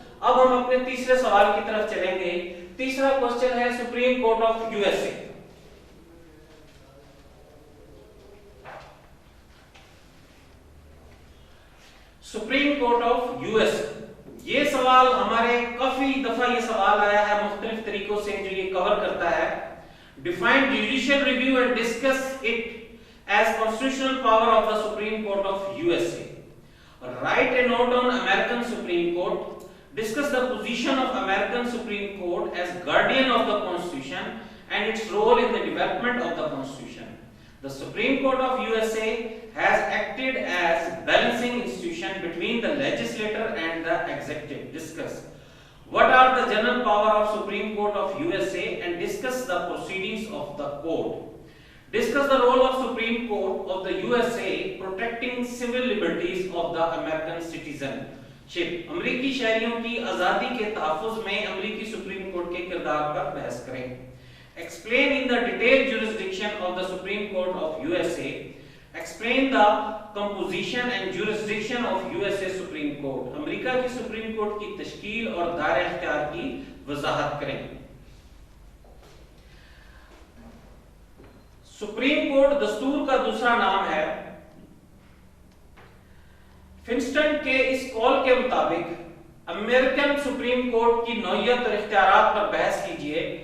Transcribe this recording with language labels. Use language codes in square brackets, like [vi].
[ur] اب ہم اپنے تیسرے سوال کی طرف چلیں گے. تیسرا کوسچن ہے supreme court of U S A. Supreme court of U S. یہ سوال ہمارے کافی دفعہ یہ سوال آیا ہے مختلف طریقوں سے جو یہ کور کرتا ہے. [en] Define judicial review and discuss it as constitutional power of the Supreme Court of USA. Write a note on American Supreme Court. Discuss the position of American Supreme Court as guardian of the Constitution and its role in the development of the Constitution. The Supreme Court of USA has acted as balancing institution between the legislature and the executive. Discuss what are the general power of Supreme Court of USA and discuss the proceedings of the court. Discuss the role of Supreme Court of the USA protecting civil liberties of the American citizenship. [ur] امریکی شہریوں کی آزادی کے تحفظ میں امریکی supreme court کے کردار پر بحث کریں. [en] Explain in the detailed jurisdiction of the Supreme Court of USA. Explain the composition and jurisdiction of USA Supreme Court. [ur] امریکہ کی سپریم کورٹ کی تشکیل اور دائرہ اختیار کی وضاحت کریں. سپریم کورٹ دستور کا دوسرا نام ہے. فنسٹن کے اس قول کے مطابق امریکن سپریم کورٹ کی نوعیت اور اختیارات پر بحث کیجیے.